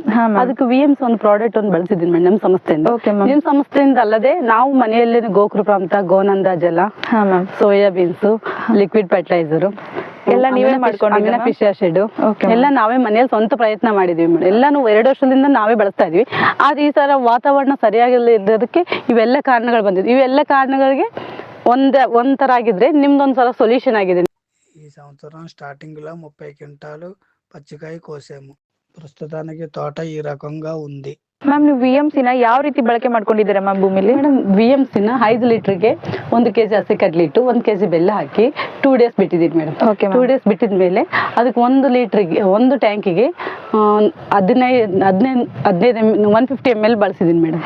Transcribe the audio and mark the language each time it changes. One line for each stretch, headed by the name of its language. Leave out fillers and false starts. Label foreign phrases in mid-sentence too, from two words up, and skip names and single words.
Kannada: ಅದಕ್ಕೆ VMS ಒಂದು ಪ್ರಾಡಕ್ಟ್ ಒಂದು ಬಳಸಿದ್ದೀನಿ ಮೇಡಮ್ ನಮ್ಮ ಸಂಸ್ಥೆಯಿಂದ. ನಿಮ್ಮ ಸಂಸ್ಥೆಯಿಂದ ಅಲ್ಲದೆ ನಾವು ಮನೆಯಲ್ಲೇ ಗೋಕೃಪಾಮೃತ, ಗೋನಂದ ಜಲ, ಸೋಯಾ ಬೀನ್ಸು,
English: liquid fertilizer
Kannada: ಎಲ್ಲ ನೀವೇ ಮಾಡ್ಕೊಂಡು,
English: fish acid
Kannada: ಎಲ್ಲ ನಾವೇ ಮನೆಯಲ್ಲಿ ಸ್ವಂತ ಪ್ರಯತ್ನ ಮಾಡಿದ್ವಿ ಮೇಡಮ್. ಎಲ್ಲಾನು 2 ವರ್ಷದಿಂದ ನಾವೇ ಬಳಸ್ತಾ ಇದ್ವಿ. ಆದ್ರೆ ಈ ಸಲ ವಾತಾವರಣ ಸರಿಯಾಗಿಲ್ಲದಕ್ಕೆ ಇವೆಲ್ಲ ಕಾರಣಗಳು ಬಂದಿದ್ವಿ. ಇವೆಲ್ಲ ಕಾರಣಗಳಿಗೆ ಒಂಥರ ಆಗಿದ್ರೆ ನಿಮ್ದೊಂದ್ಸಲ ಸೊಲ್ಯೂಷನ್ ಆಗಿದೆ.
Telugu: ఈ సంవత్సరం స్టార్టింగ్లో 30 క్వింటాలు పచ్చికాయ కోసాము. ప్రస్తుతానికి తోట ఈ రకంగా ఉంది.
Kannada: ಮ್ಯಾಮ್, ನೀವು VMCನ ಯಾವ ರೀತಿ ಬಳಕೆ ಮಾಡ್ಕೊಂಡಿದ್ದೀರಾ ಮ್ಯಾಮ್ ಭೂಮಿಲಿ? ಮೇಡಮ್, VMCನ 5 ಲೀಟರ್ಗೆ 1 kg ಹಸಿ ಕಡ್ಲಿಟ್ಟು 1 kg ಬೆಲ್ಲ ಹಾಕಿ 2 days ಬಿಟ್ಟಿದ್ದೀನಿ ಮೇಡಮ್. ಓಕೆ. 2 days ಬಿಟ್ಟಿದ ಮೇಲೆ ಅದಕ್ಕೆ 1 ಲೀಟರ್ಗೆ 1 ಟ್ಯಾಂಕಿಗೆ 150 ml ಬಳಸಿದ್ದೀನಿ ಮೇಡಮ್.